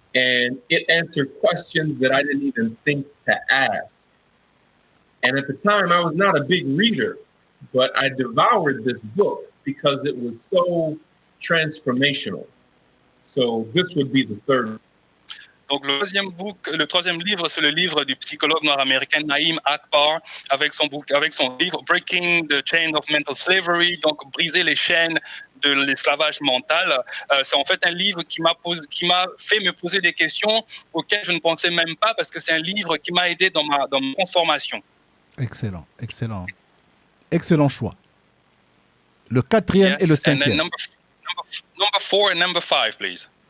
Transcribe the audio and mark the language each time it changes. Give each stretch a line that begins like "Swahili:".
English: And it answered questions that I didn't even think to ask. And at the time, I was not a big reader, but I devoured this book because it was so transformational. So this would be the third.
French: Donc le troisième livre, c'est le livre du psychologue nord-américain Naim Akbar avec son livre Breaking the Chains of Mental Slavery, donc briser les chaînes de l'esclavage mental. C'est en fait un livre qui m'a fait me poser des questions auxquelles je ne pensais même pas, parce que c'est un livre qui m'a aidé dans ma transformation. Excellent. Excellent choix. Le quatrième et le cinquième.
English: Number 4 and number 5, please.